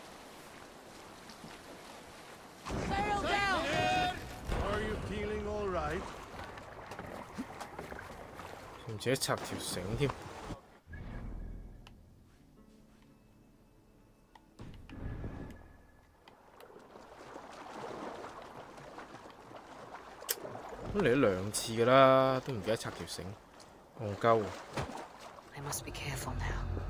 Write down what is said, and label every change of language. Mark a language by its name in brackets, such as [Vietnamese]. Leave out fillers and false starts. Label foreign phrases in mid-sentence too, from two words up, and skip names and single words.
[English] Sail down! Are you feeling all right? [Cantonese] 唔記得拆條繩添。咁嚟咗2次㗎啦，都唔記得拆條繩，戇鳩。 [English] I must be careful now.